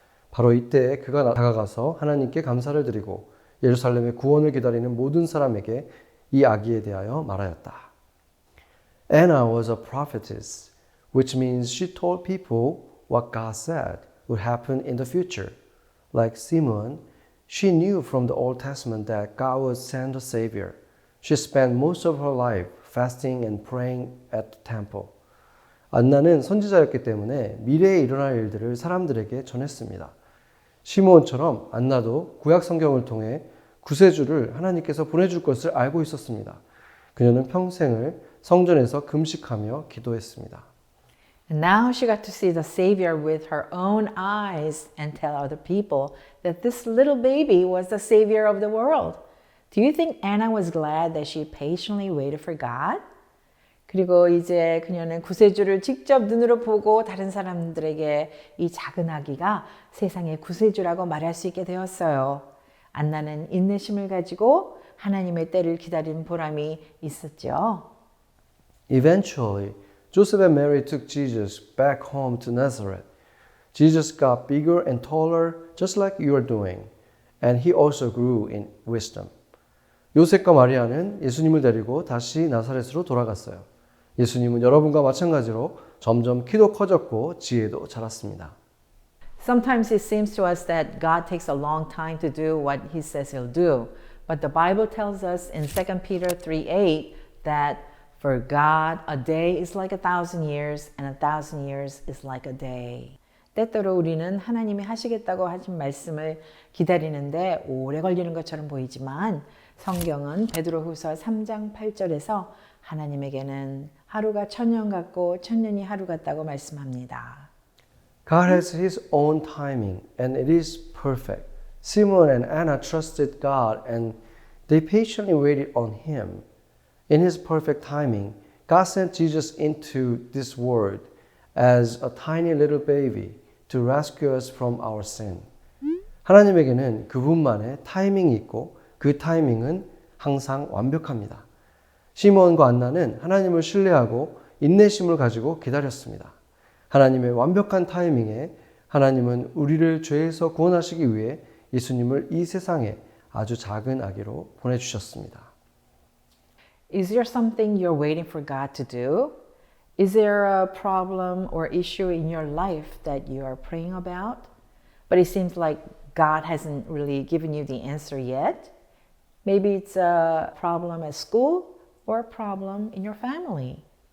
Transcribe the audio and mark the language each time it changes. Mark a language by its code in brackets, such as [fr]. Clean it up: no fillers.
[ko] 바로 이때에 그가 다가가서 하나님께 감사를 드리고 예루살렘의 구원을 기다리는 모든 사람에게 이 아기에 대하여 말하였다. [en] Anna was a prophetess, which means she told people what God said would happen in the future. Like Simeon, she knew from the Old Testament that God would send a Savior. She spent most of her life fasting and praying at the temple. [ko] 안나는 선지자였기 때문에 미래에 일어날 일들을 사람들에게 전했습니다. 시므온처럼 안나도 구약 성경을 통해 구세주를 하나님께서 보내줄 것을 알고 있었습니다. 그녀는 평생을 성전에서 금식하며 기도했습니다. [en] And now she got to see the Savior with her own eyes and tell other people that this little baby was the Savior of the world. Do you think Anna was glad that she patiently waited for God? [ko] 그리고 이제 그녀는 구세주를 직접 눈으로 보고 다른 사람들에게 이 작은 아기가 세상의 구세주라고 말할 수 있게 되었어요. 안나는 인내심을 가지고 하나님의 때를 기다린 보람이 있었죠. [en] Eventually, Joseph and Mary took Jesus back home to Nazareth. Jesus got bigger and taller, just like you are doing, and he also grew in wisdom. [ko] 요셉과 마리아는 예수님을 데리고 다시 나사렛으로 돌아갔어요. 예수님은 여러분과 마찬가지로 점점 키도 커졌고 지혜도 자랐습니다. [en] Sometimes it seems to us that God takes a long time to do what he says he'll do. But the Bible tells us in 2 Peter 3:8 that for God a day is like 1,000 years and 1,000 years is like a day. [ko] 때때로 우리는 하나님이 하시겠다고 하신 말씀을 기다리는데 오래 걸리는 것처럼 보이지만 성경은 베드로후서 3장 8절에서 하나님에게는 하루가 천년 같고 천년이 하루 같다고 말씀합니다. [en] God has His own timing, and it is perfect. Simon and Anna trusted God, and they patiently waited on Him. In His perfect timing, God sent Jesus into this world as a tiny little baby to rescue us from our sin. [ko] 하나님에게는 그분만의 타이밍이 있고 그 타이밍은 항상 완벽합니다. 시몬과 안나는 하나님을 신뢰하고 인내심을 가지고 기다렸습니다. 하나님의 완벽한 타이밍에 하나님은 우리를 죄에서 구원하시기 위해 예수님을 이 세상에 아주 작은 아기로 보내주셨습니다. [en] Is there something you're waiting for God to do? Is there a problem or issue in your life that you are praying about? But it seems like God hasn't really given you the answer yet. Maybe it's a problem at school or a problem in your family.